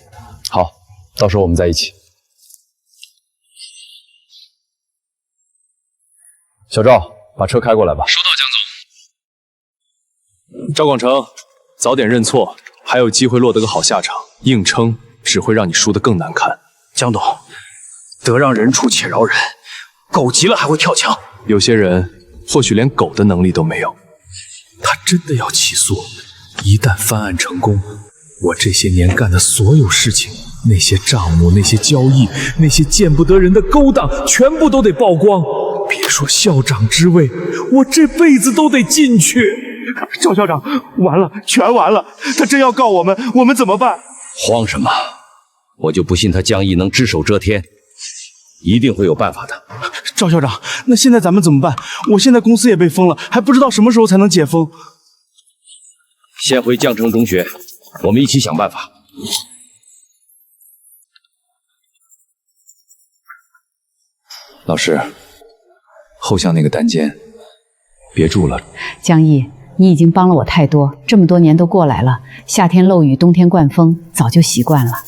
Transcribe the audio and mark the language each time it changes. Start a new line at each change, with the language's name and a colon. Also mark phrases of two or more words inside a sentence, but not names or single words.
Chinese: 好，到時候我們在一起。小趙，把車開過來吧。收到，江總。趙廣成，早點認錯，還有機會落得個好下場。硬撐只會讓你輸得更難看。江董，得讓人處且饒人，狗急了還會跳牆。有些人或許連狗的能力都沒有。他真的要起訴，一旦翻案成功，我這些年幹的所有事情，那些賬目、那些交易、那些見不得人的勾當，全部都得曝光。別說校長之位，我這輩子都得進去。趙校長，完了，全完了！他真要告我們，我們怎麼辦？慌什么？我就不信他江毅能只手遮天，一定會有辦法的。趙校長，那現在咱們怎麼辦？我現在公司也被封了，還不知道什麼時候才能解封。先回江城中學，我們一起想辦法。老師，後巷那個單間，別住了。江毅，你已經幫了我太多，這麼多年都過來了，夏天漏雨，冬天灌風，早就習慣了。